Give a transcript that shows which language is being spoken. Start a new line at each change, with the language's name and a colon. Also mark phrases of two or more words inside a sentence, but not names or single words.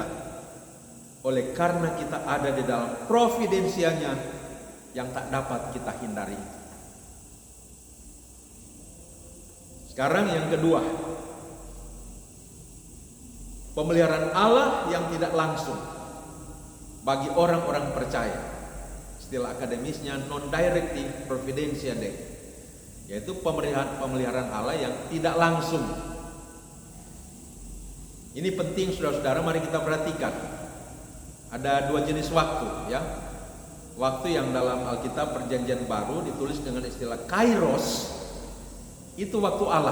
Indonesian: Oleh karena kita ada di dalam providensianya yang tak dapat kita hindari. Sekarang yang kedua, pemeliharaan Allah yang tidak langsung bagi orang-orang percaya. Istilah akademisnya non-directive
Latin: providentia Dei,
Indonesian: yaitu pemeliharaan Allah yang tidak langsung. Ini penting saudara-saudara, mari kita perhatikan. Ada dua jenis waktu, ya. Waktu yang dalam Alkitab Perjanjian Baru ditulis dengan istilah kairos, itu waktu Allah.